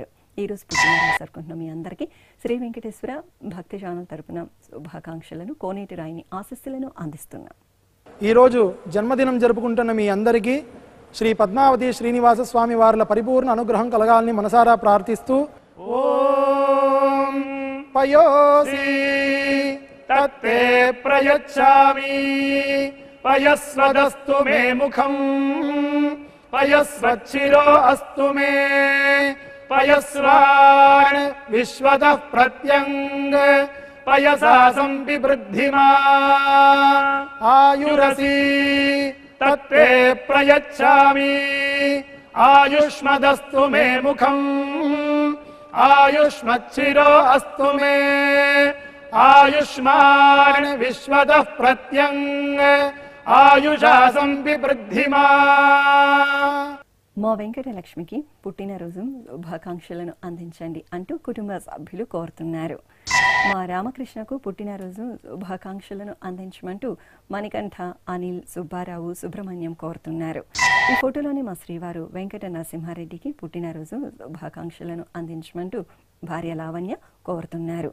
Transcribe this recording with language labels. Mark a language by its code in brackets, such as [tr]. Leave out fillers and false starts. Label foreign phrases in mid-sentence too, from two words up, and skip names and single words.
[te] ఈరోజు పుట్టినరోజు జరుపుకుంటున్న మీ అందరికీ శ్రీ వెంకటేశ్వర భక్తి ఛానల్ తరపున శుభాకాంక్షలను కోనేటి రాయిని ఆశీస్సులను అందిస్తున్నాం. ఈరోజు జన్మదినం జరుపుకుంటున్న మీ అందరికీ శ్రీ పద్మావతి శ్రీనివాస స్వామి వార్ల పరిపూర్ణ అనుగ్రహం కలగాలని మనసారా ప్రార్థిస్తూ ఓం [sa] पयोसि तत्ते प्रयच्छामि पयस्वदस्तु मे मुखम् पयस्वच्छिरो अस्तु मे पयस्वान् विश्वतः प्रत्यङ्ग पयसा संविवृद्धिमा आयुरसि तत्ते प्रयच्छामि आयुष्मदस्तु मे मुखम् आयुष्मच्छिरो अस्तु मे आयुष्मान् विश्वतः प्रत्यङ्ग आयुषा संविवृद्धिमा. [te] మా వెంకటలక్ష్మికి పుట్టినరోజు శుభాకాంక్షలను అందించండి అంటూ కుటుంబ సభ్యులు కోరుతున్నారు. మా రామకృష్ణకు పుట్టినరోజు శుభాకాంక్షలను అందించమంటూ మణికంఠ, అనిల్, సుబ్బారావు, సుబ్రహ్మణ్యం కోరుతున్నారు. ఈ ఫోటోలోని మా శ్రీవారు వెంకట నరసింహారెడ్డికి పుట్టినరోజు శుభాకాంక్షలను అందించమంటూ భార్య లావణ్య కోరుతున్నారు.